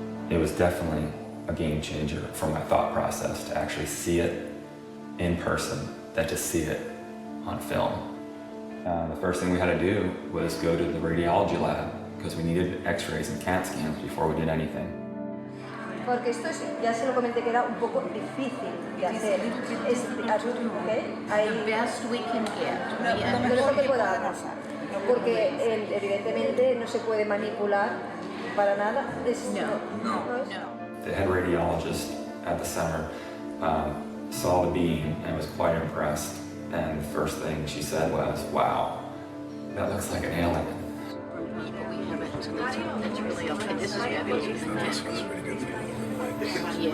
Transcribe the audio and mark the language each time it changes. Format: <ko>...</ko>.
<en>It was definitely a game changer for my thought process to actually see it in person than to see it on film. The first thing we had to do was go to the radiology lab because we needed x-rays and CAT scans before we did anything.</en> <es>Porque esto es, ya se lo comenté que era un poco difícil de hacer. Es, ¿okay?</es> <en>The best we can get.</en> <es>Lo mejor que podamos. Porque evidentemente no se puede manipular para nada. No.</es> <en>The head radiologist at the center saw the being and was quite impressed. And the first thing she said was, "Wow, that looks like an alien." That's really okay. This is fabulous. This was pretty good for you.</en>